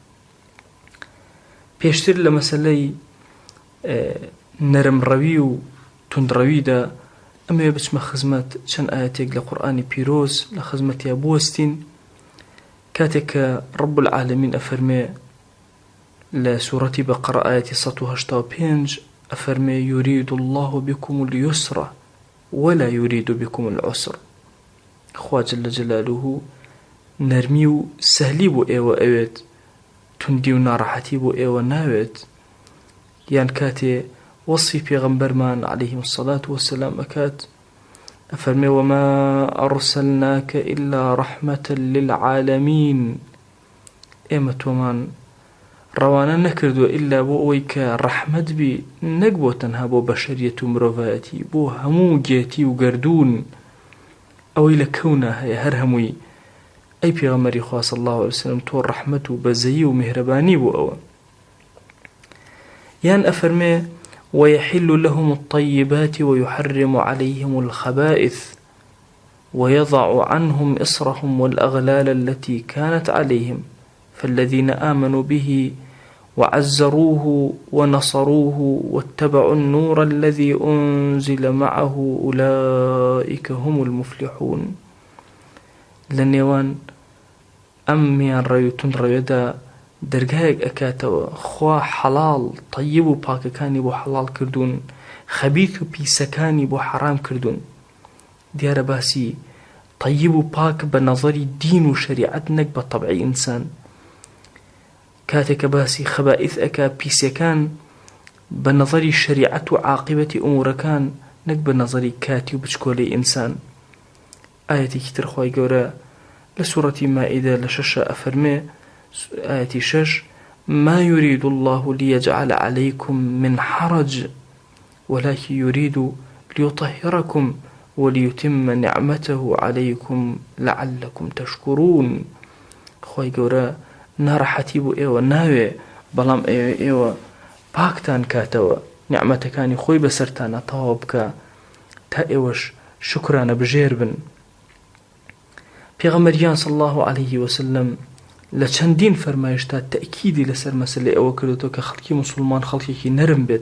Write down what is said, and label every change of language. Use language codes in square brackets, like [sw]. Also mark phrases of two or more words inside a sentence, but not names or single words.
[ckb] پێشتر لە مەسەلەی نەرمڕەوی و توندڕەویدا ئەمێ بچمە خزمەت چەند ئاەتێک لە قورئانی پیرۆز لە خزمەتیا بوەستین. کاتێک کە [ar] ڕەب العالەمین [ckb] ئەفەرمێ لە سوورەتی بەقەرە ئاەتی 185 ئەفەرمێ: [ar] یورید الله بكم اليسر ولا يريد بكم العسر. [ckb] خوا [ar] جل جلاله [ckb] نەرمی و سەهلی بۆ ئێوە ئەوێت، توندی و ناڕەحەتی بۆ ئێوە ناوێت. یان کاتێ وەصفی پێغەمبەرمان [ar] عەلەیهی الصەلاة وەسەلام [ckb] ئەکات، ئەفەرمێ: [ar] وما أرسلناك إلا رحمة للعالمين. [ckb] ئێمە تۆمان ڕەوانە نەکردووە ئللا بۆ ئەوەی کە ڕەحمەت بی، نەک بۆ تەنها بۆ بەشەریەت و مرۆڤایەتی، بۆ هەموو گێتی و گەردوون ئەوەی لە کەونە هەیە هەر هەمووی. ئەی پێغەمبەری خوا [ar] صلی الله علیه وسلم، [ckb] تۆ ڕەحمەت و بەزەیی و میهرەبانی بۆ ئەوە. یان ئەفەرمێ: [ar] ويحل لهم الطيبات ويحرم عليهم الخبائث ويضع عنهم إصرهم والأغلال التي كانت عليهم فالذين آمنوا به وعزروه ونصروه واتبعوا النور الذي أنزل معه أولئك هم المفلحون. [ckb] لنێوان ئەم میانڕەوی و توندڕەویەدا دەرگایەک ئەکاتەوە. خوا حەڵاڵ طەیب و پاکەکانی بۆ حەڵاڵ کردوون، خەبیث و پیسەکانی بۆ حەرام کردوون. دیارە باسی طەیب و پاک بە نەظەری دین و شەریعەت، نەک بە تەبعی ئینسان. کاتێک کە باسی خەبائیث ئەکا، پیسەکان، بە نەظەری شەریعەت و عاقبەتی ئومورەکان، نەک بە نەظەری کاتی و بچکۆلەی ئینسان. ئاەتێکی تر خوای گەورە لە سوورەتی مائیدە لە 6 ئەفەرمێ، [ar] آية 6: ما يريد الله ليجعل عليكم من حرج ولكن يريد ليطهركم وليتم نعمته عليكم لعلكم تشكرون. [ckb] خوي گەورە ناڕەحەتی بۆ ئێوە ناوێ، بەڵام ئێوە پاکتان کاتەوە، نیعمەتەکانی خۆی بەسەرتانە تەواو بکە تا ئێوەش شکرانە بژێر بن. پێغەمبەریان [ar] صلی الله عليه وسلم [ckb] لە چەندین فەرمایشتا تەئکیدی لەسەر مەسەلەی ئەوە کردوتەوە کە خەڵکی موسڵمان خەڵکێکی نەرم بێت.